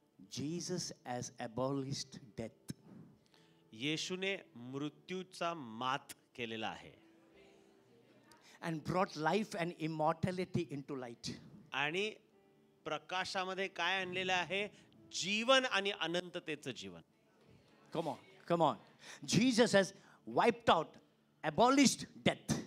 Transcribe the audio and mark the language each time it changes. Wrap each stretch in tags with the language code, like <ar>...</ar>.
<en>Jesus has abolished death.</en> <mr>येशूने मृत्यूचा मात केलेला आहे</mr> <en>And brought life and immortality into light.</en> <mr>आणि प्रकाशामध्ये काय आणलेलं आहे? जीवन आणि अनंततेचं जीवन.</mr> <en>Come on, come on. Jesus has wiped out, abolished death.</en>